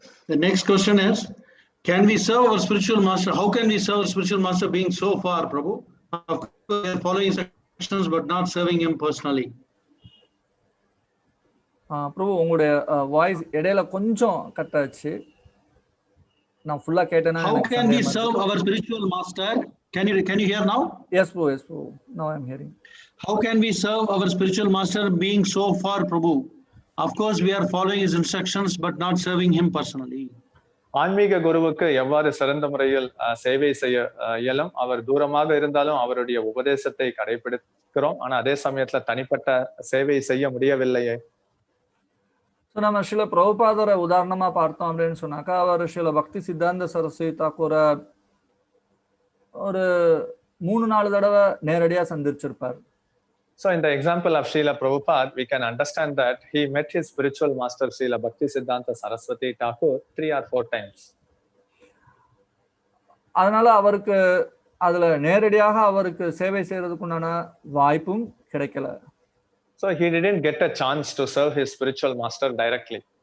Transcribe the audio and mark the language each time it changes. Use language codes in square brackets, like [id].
[en] The next question is, can we serve our spiritual master? How can we serve our spiritual master being so far, Prabhu? Of course, we are following instructions but not serving him personally. [ta] பிரபு, உங்களுடைய voice இடையில கொஞ்சம் cut ஆச்சு. நான் ஃபுல்லா கேட்டேனா? [en] How can we serve our spiritual master? Can you hear now? Yes, Prabhu. Now I am hearing. How can we serve our spiritual master being so far, Prabhu? Of course, we are following his instructions but not serving him personally. [ta] ஆன்மீக குருவுக்கு எவ்வாறு சிறந்த முறையில் சேவை செய்ய இயலும்? அவர் தூரமாக இருந்தாலும் அவருடைய உபதேசத்தை கடைபிடிக்கிறோம். ஆனா அதே சமயத்துல தனிப்பட்ட சேவை செய்ய முடியவில்லையே. ஸோ நம்ம சில பிரபுபாதரை உதாரணமா பார்த்தோம் அப்படின்னு சொன்னாக்கா, அவர் சில பக்தி சித்தாந்த சரஸ்வதி தாக்கூரை ஒரு 3-4 தடவை நேரடியா சந்திச்சிருப்பார். [en] So in the example of Srila Prabhupada, we can understand that he met his spiritual master Srila Bhakti Siddhanta Saraswati Thakur 3 or 4 times. [ta] அதனால அவருக்கு அதுல நேரடியாக அவருக்கு சேவை செய்யறதுக்குண்டான வாய்ப்பும் கிடைக்கல. [en] So he didn't get a chance to serve his spiritual master directly.